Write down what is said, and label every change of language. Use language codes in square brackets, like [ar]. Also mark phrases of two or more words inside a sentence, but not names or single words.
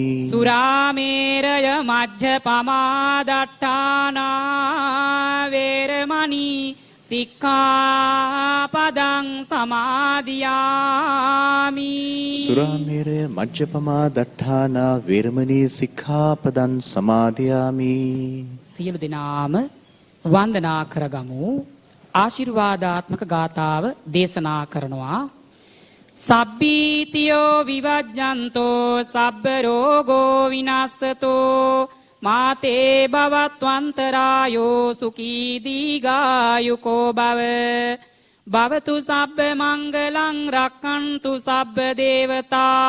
[pi] සුරාමේරය මජ්ජපමාදට්ඨානා වේරමණී සික්ඛාපදං සමාදියාමි. සුරාමේරය මජ්ජපමා දට්ඨානා වේරමණී සික්ඛාපදං සමාදියාමි. [si] සියලු දෙනාම වන්දනා කරගමු. ආශිර්වාදාත්මක ගාථාව දේශනා කරනවා. [pi] සබ්බීතියෝ විවජ්ජන්තෝ සබ්බ රෝගෝ විනස්සතෝ මාතේ භවත්වන්තරායෝ සුඛී දීඝායුකෝ භව භවතු සබ්බ මංගලං රක්ඛන්තු සබ්බ දේවතා